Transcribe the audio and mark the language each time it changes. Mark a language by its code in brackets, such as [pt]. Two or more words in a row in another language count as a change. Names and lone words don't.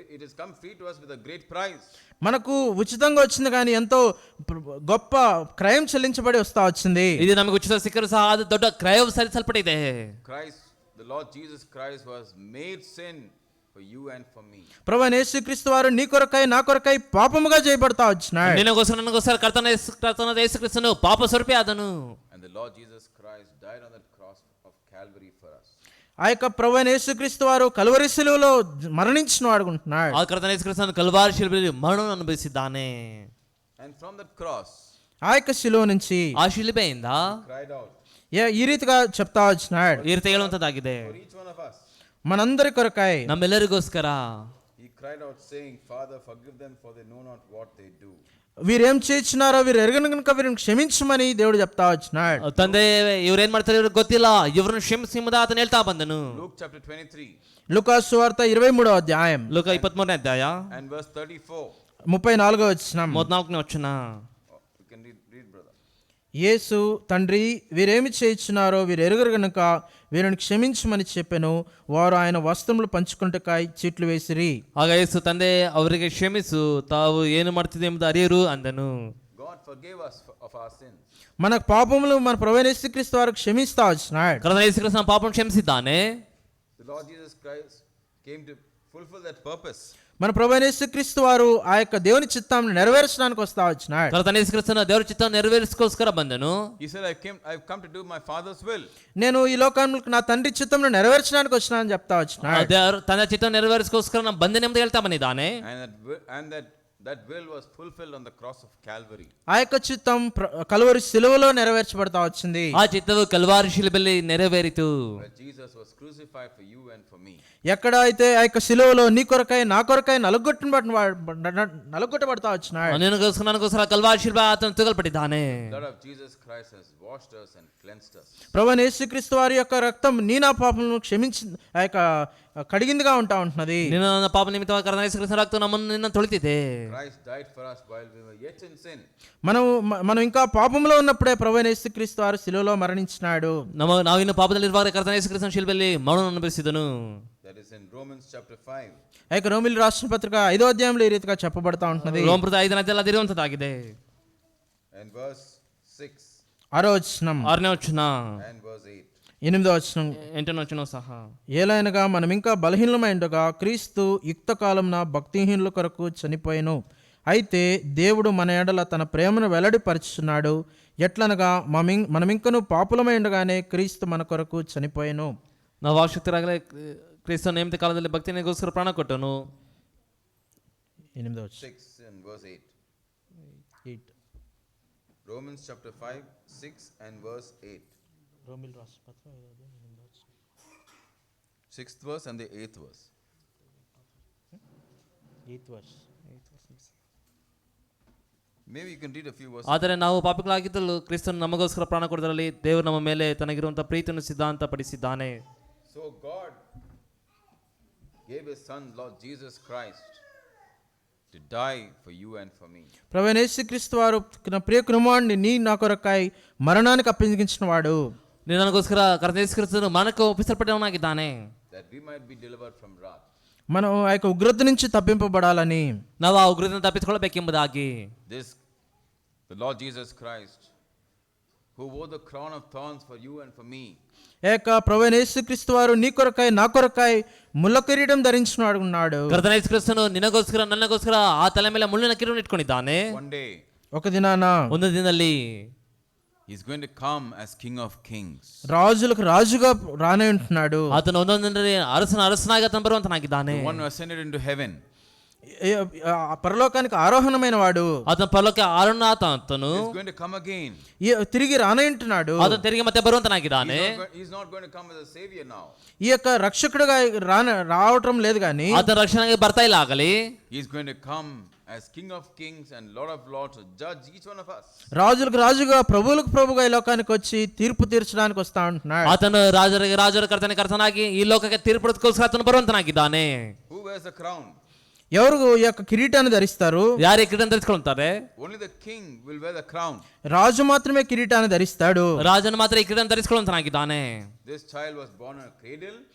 [en] it has come free to us with a great price. [te] మనకు ఉచితంగా వచ్చింది కానీ ఎంతో గొప్ప క్రయం చెల్లించబడి వస్తా వచ్చింది. [kn] ಇದು ನಮಗೆ ಉಚಿತ ಸಿಕ್ಕರೂ ಸಹ ಅದು ದೊಡ್ಡ ಕ್ರಯವು ಸಲ್ಲಿಸಲ್ಪಟ್ಟಿದೆ. [en] Christ, the Lord Jesus Christ was made sin for you and for me. [te] ప్రభువైన యేసుక్రీస్తు వారు నీ కొరకై నా కొరకై పాపముగా చేయబడతా వచ్చినాడు. [kn] ನಿನಗೋಸ್ಕರ ನನಗೋಸ್ಕರ ಕರ್ತನಾದ ಯೇಸು ಕ್ರಿಸ್ತನು ಪಾಪ ಸ್ವರೂಪಿ ಆದನು. [en] And the Lord Jesus Christ died on that cross of Calvary for us. [te] ఆ యొక్క ప్రభువైన యేసుక్రీస్తు వారు కల్వరి శిలువలో మరణించిన వాడుకుంటున్నాడు. [kn] ಆ ಕರ್ತನಾದ ಯೇಸು ಕ್ರಿಸ್ತನು ಕಲ್ವಾರಿ ಶಿಲುಬೆಯಲ್ಲಿ ಮರಣವನ್ನು ಅನುಭವಿಸಿದ್ದಾನೆ. [en] And from that cross, [te] ఆ యొక్క శిలువ నుంచి [kn] ಆ ಶಿಲುಬೆಯಿಂದ [en] cried out [te] ఈ రీతిగా చెప్తా వచ్చినాడు. [kn] ಈ ರೀತಿ ಹೇಳುವಂತದ್ದಾಗಿದೆ. [en] for each one of us. [te] మనందరి కొరకై [kn] ನಮ್ಮೆಲ್ಲರಿಗೋಸ್ಕರ [en] He cried out saying, Father, forgive them for they know not what they do. [te] వీరేం చేస్తున్నారో వీరు ఎరగను కనుక వీరిని క్షమించమని దేవుడు చెప్తా వచ్చినాడు. [kn] ತಂದೆ ಇವ್ರೇನ್ ಮಾಡ್ತಾರೆ ಇವ್ರಿಗೆ ಗೊತ್ತಿಲ್ಲ, ಇವ್ರನ್ನ ಕ್ಷಮಿಸಿ ಎಂಬುದಾಗಿ ಆತನು ಹೇಳ್ತಾ ಬಂದನು. [en] Luke chapter 23 [te] లూకా సువార్త 23వ అధ్యాయం [kn] ಲೋಕ 23ನೇ ಅಧ್ಯಾಯ [en] and verse 34. [te] 34వ వచనం. [kn] 34ನೇ ವಚನ. [en] You can read brother. [te] యేసు తండ్రి వీరేమి చేయుచున్నారో వీరు ఎరుగరు గనుక వీరిని క్షమించమని చెప్పెను. వారు ఆయన వస్త్రములు పంచుకుంటకాయ చీట్లు వేసిరి. [kn] ಆಗ ಯೇಸು ತಂದೆ ಅವರಿಗೆ ಕ್ಷಮಿಸು, ತಾವು ಏನು ಮಾಡ್ತಿದೆ ಎಂಬುದು ಅರಿಯರು ಅಂದನು. [en] God forgave us of our sins. [te] మన పాపములు మన ప్రభువైన యేసుక్రీస్తు వారు క్షమిస్తా వచ్చినాడు. [kn] ಕರ್ತನಾದ ಯೇಸು ಕ್ರಿಸ್ತನು ಪಾಪವನ್ನು ಕ್ಷಮಿಸಿದ್ದಾನೆ. [en] The Lord Jesus Christ came to fulfill that purpose. [te] మన ప్రభువైన యేసుక్రీస్తు వారు ఆ యొక్క దేవుని చిత్తాన్ని నెరవేర్చడానికి వస్తా వచ్చినాడు. [kn] ಕರ್ತನಾದ ಯೇಸು ಕ್ರಿಸ್ತನು ದೇವರ ಚಿತ್ತವನ್ನು ನೆರವೇರಿಸೋಸ್ಕರ ಬಂದನು. [en] He said, I've come to do my Father's will. [te] నేను ఈ లోకంలో నా తండ్రి చిత్తంను నెరవేర్చడానికి వచ్చినానని చెప్తా వచ్చినాడు. [kn] ತನ್ನ ಚಿತ್ತವನ್ನು ನೆರವೇರಿಸೋಸ್ಕರ ನಾನು ಬಂದೆನೆ ಎಂದು ಹೇಳ್ತಾ ಬಂದಿದ್ದಾನೆ. [en] And that will was fulfilled on the cross of Calvary. [te] ఆ యొక్క చిత్తం కల్వరి శిలువలో నెరవేర్చబడతా వచ్చింది. [kn] ಆ ಚಿತ್ತವು ಕಲ್ವಾರಿ ಶಿಲುಬೆಯಲ್ಲಿ ನೆರವೇರಿತು. [en] Where Jesus was crucified for you and for me. [te] ఎక్కడ అయితే ఆ యొక్క శిలువలో నీ కొరకై నా కొరకై నలుగొట్టబడతా వచ్చినాడు. [kn] ನನಗೋಸ್ಕರ ಕಲ್ವಾರಿ ಶಿಲುಬೆ ಆತನು ತೂಗಲ್ಪಟ್ಟಿದ್ದಾನೆ. [en] The blood of Jesus Christ has washed us and cleansed us. [te] ప్రభువైన యేసుక్రీస్తు వారి యొక్క రక్తం నీ నా పాపములను క్షమించి ఆ యొక్క కడిగిందిగా ఉంటా ఉంటున్నది. [kn] ನಿನ್ನ ನನ್ನ ಪಾಪ ನಿಮಿತ್ತವಾಗಿ ಕರ್ತನಾದ ಯೇಸು ಕ್ರಿಸ್ತನ ರಕ್ತವು ನಮ್ಮನ್ನು ತೊಳೆದಿದೆ. [en] Christ died for us while we were yet in sin. [te] మనం ఇంకా పాపంలో ఉన్నప్పుడే ప్రభువైన యేసుక్రీస్తు వారు శిలువలో మరణించినాడు. [kn] ನಾವಿನ್ನು ಪಾಪದಲ್ಲಿರುವಾಗ ಕರ್ತನಾದ ಯೇಸು ಕ್ರಿಸ್ತನ ಶಿಲುಬೆಯಲ್ಲಿ ಮರಣವನ್ನು ಅನುಭವಿಸಿದನು. [en] That is in Romans chapter 5. [te] ఆ యొక్క రోమిలి రాసిన పత్రిక 5వ అధ్యాయంలో ఈ రీతిగా చెప్పబడతా ఉంటున్నది. [kn] ರೋಮಪುರದ 5ನೇ ಅಧ್ಯಾಯದಲ್ಲಿ ಅದಿರುವಂತದ್ದಾಗಿದೆ. [en] And verse 6 [te] 6వ వచనం [kn] 6ನೇ ವಚನ [en] and verse 8. [te] 8వ వచనం. [kn] 8ನೇ వచನ సಹ. [te] ఏలైనగా మనం ఇంకా బలహీనమైండగా క్రీస్తు యుక్త కాలమున భక్తిహీనుల కొరకు చనిపోయెను. అయితే దేవుడు మన ఎడల తన ప్రేమను వెల్లడిపరుచుచున్నాడు. ఎట్లనగా మనమింకను పాపులమై ఉండగానే క్రీస్తు మన కొరకు చనిపోయెను. [kn] ನಾವು ಆಸಕ್ತರಾಗಲೇ ಕ್ರಿಸ್ತನ ನೇಮಿತ ಕಾಲದಲ್ಲಿ ಭಕ್ತಿನಿಗೋಸ್ಕರ ಪ್ರಾಣ ಕೊಟ್ಟನು. [te] 8వ వచనం. [en] 6 and verse 8. 8. Romans chapter 5, 6 and verse 8. [te] రోమిలి రాసిన పత్రిక 5వ అధ్యాయం 8వ వచనం. [en] 6th verse and the 8th verse. 8th verse. Maybe you can read a few verses. [kn] ಆದರೆ ನಾವು ಪಾಪಿಗಳಾಗಿದ್ದಲು ಕ್ರಿಸ್ತನು ನಮಗೋಸ್ಕರ ಪ್ರಾಣ ಕೊಡುವುದರಲ್ಲಿ ದೇವರು ನಮ್ಮ ಮೇಲೆ ತನಗಿರುವಂತಹ ಪ್ರೀತಿಯನ್ನು ಸಿದ್ಧಾಂತ ಪಡಿಸಿದ್ದಾನೆ. [en] So God gave his son Lord Jesus Christ to die for you and for me. [te] ప్రభువైన యేసుక్రీస్తు వారు నా ప్రియ కుమారుని నీ నా కొరకై మరణానికి అప్పగించిన వాడు. [kn] ನನಗೋಸ್ಕರ ಕರ್ತನಾದ ಯೇಸು ಕ್ರಿಸ್ತನು ಮರಣಕ್ಕೆ ಒಪ್ಪಿಸಲ್ಪಟ್ಟವನಾಗಿದ್ದಾನೆ. [en] That we might be delivered from wrath. [te] మనం ఆ యొక్క ఉగ్రత నుంచి తప్పింపబడాలని, [kn] ನಾವು ಆ ಉಗ್ರತೆಯನ್ನು ತಪ್ಪಿಸಿಕೊಳ್ಳಬೇಕೆಂಬುದಾಗಿ [en] The Lord Jesus Christ, who wore the crown of thorns for you and for me. [te] ఏక ప్రభువైన యేసుక్రీస్తు వారు నీ కొరకై నా కొరకై ముళ్ళ కిరీటం ధరించిన వాడు ఉన్నాడు. [kn] ಕರ್ತನಾದ ಯೇಸು ಕ್ರಿಸ್ತನು ನಿನಗೋಸ್ಕರ ನನ್ನಗೋಸ್ಕರ ಆ ತಲೆ ಮೇಲೆ ಮುಳ್ಳಿನ ಕಿರೀಟವನ್ನು ಇಟ್ಕೊಂಡಿದ್ದಾನೆ. [en] One day [te] ఒక దినాన [kn] ಒಂದು ದಿನದಲ್ಲಿ [en] he's going to come as King of Kings. [te] రాజులకు రాజుగా రానే ఉంటున్నాడు. [kn] ಆತನು ಒಂದೊಂದರಲ್ಲಿ ಅರಸನಾಗಿ ಆತನು ಬರುವಂತನಾಗಿದ್ದಾನೆ. [en] The one who ascended into heaven. [te] పరలోకానికి ఆరోహణమైన వాడు. [kn] ಆತನ ಪರಲೋಕಕ್ಕೆ ಆರೋಹಣ ಆತನು [en] He's going to come again. [te] తిరిగి రానే ఉంటున్నాడు. [kn] ಆತನು ತಿರುಗಿ ಮತ್ತೆ ಬರುವಂತನಾಗಿದ್ದಾನೆ. [en] He's not going to come as a savior now. [te] ఈ యొక్క రక్షకుడుగా రావటం లేదు కానీ [kn] ಆತನ ರಕ್ಷಣೆಗೆ ಬರ್ತಾ ಇಲ್ಲ ಆಗಲಿ. [en] He's going to come as King of Kings and Lord of Lords to judge each one of us. [te] రాజులకు రాజుగా ప్రభువులకు ప్రభుగా ఈ లోకానికి వచ్చి తీర్పు తీర్చడానికి వస్తా ఉంటున్నాడు. [kn] ಆತನು ರಾಜರ ಕರ್ತನಾಗಿ ಈ ಲೋಕಕ್ಕೆ ತೀರ್ಪುಗೋಸ್ಕರ ಆತನು ಬರುವಂತನಾಗಿದ್ದಾನೆ. [en] Who wears the crown? [te] ఎవరు ఈ యొక్క కిరీటాన్ని ధరిస్తారు? [kn] ಯಾರು ಕಿರೀಟ ಧರಿಸಿಕೊಳ್ಳುತ್ತಾರೆ? [en] Only the king will wear the crown. [te] రాజు మాత్రమే కిరీటాన్ని ధరిస్తాడు. [kn] ರಾಜನು ಮಾತ್ರ ಈ ಕಿರೀಟ ಧರಿಸಿಕೊಳ್ಳುವಂತನಾಗಿದ್ದಾನೆ. [en] This child was born in a cradle.